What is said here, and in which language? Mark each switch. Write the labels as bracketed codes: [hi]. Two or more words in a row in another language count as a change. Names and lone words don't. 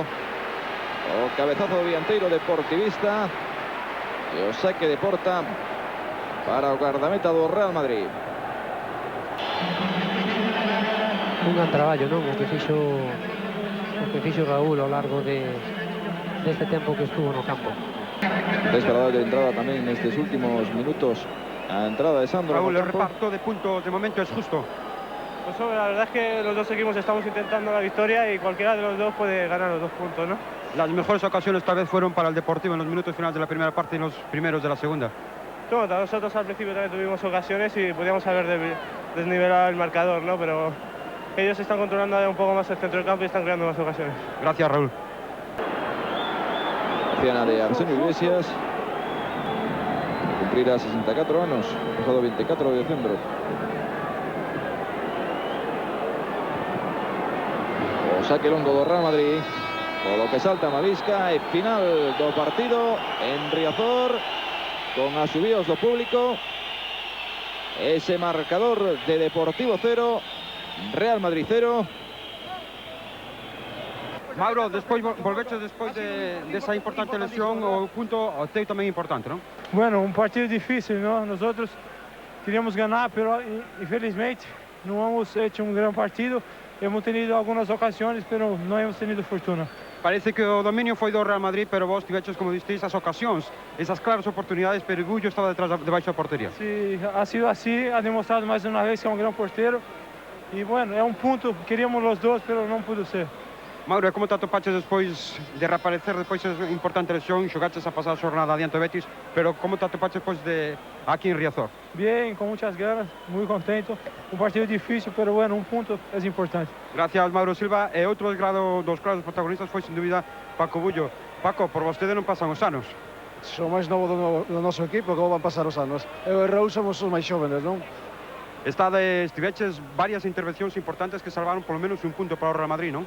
[gl] O cabezazo dianteiro deportivista e o saque de porta para o guardameta do Real Madrid. Un gran traballo, non? O que fixo Raúl ao largo deste tempo que estuvo no campo. Descarada de entrada tamén nestes últimos minutos a entrada de Sandro. [es] Raúl, el reparto de puntos de momento es justo. Pues la verdad es que los dos equipos estamos intentando la victoria y cualquiera de los dos puede ganar los 2 puntos, ¿no? Las mejores ocasiones tal vez fueron para el Deportivo en los minutos finales de la primera parte y los primeros de la segunda. No, nosotros al principio también tuvimos ocasiones y podíamos haber desnivelado el marcador, ¿no? Pero ellos están controlando un poco más el centro del campo y están creando más ocasiones. Gracias, Raúl. [gl] Ciana de Arsenio Iglesias. Cumplirá 64 anos, pasado 24 de decembro. O saque longo do Real Madrid. Polo que salta Mavisca e final do partido en Riazor con asubíos do público. Ese marcador de Deportivo 0, Real Madrid 0. Mauro, despois volveches despois desa importante lesión, o punto teu tamén importante, non? [es] Bueno, un partido difícil, ¿no? Nosotros queríamos ganar, pero infelizmente no hemos hecho un gran partido. Hemos tenido algunas ocasiones, pero no hemos tenido fortuna. [gl] Parece que o dominio foi do Real Madrid, pero vos tiveches, como disteis, as ocasións, esas claras oportunidades, pero Bullo estaba debaixo da portería. [es] Sí, ha sido así, ha demostrado más de una vez que es un gran portero. Y bueno, es un punto, queríamos los dos, pero no pudo ser. [gl] Mauro, como te atopaches despois de reaparecer despois de importante lesión, xogaches a pasada xornada adiante do Betis, pero como te atopaches despois de aquí en Riazor? [es] Bien, con muchas ganas, muy contento. Un partido difícil, pero bueno, un punto es importante. Gracias, Mauro Silva. [gl] E outro dos claros protagonistas foi, sin dúbida, Paco Bullo. Paco, por vostede non pasan os anos. Sou máis novo do noso equipo, como van pasar os anos. Eu e Raúl somos os máis xóvenes, non? Estiveches varias intervencións importantes que salvaron polo menos un punto para o Real Madrid, non?